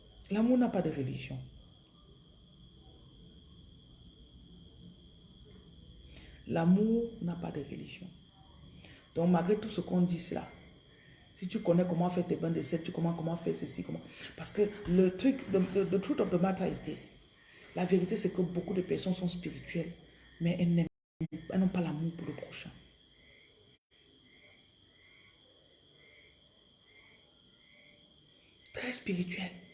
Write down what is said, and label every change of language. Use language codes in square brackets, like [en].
[fr] L'amour n'a pas de religion. L'amour n'a pas de religion. Donc, malgré tout ce qu'on dit là, si tu connais comment faire tes bains de sel, tu connais comment faire ceci, comment... Parce que le truc, [en] the truth of the matter is this. [fr] La vérité, c'est que beaucoup de personnes sont spirituelles, mais elles n'ont pas l'amour pour le prochain. Très spirituelles.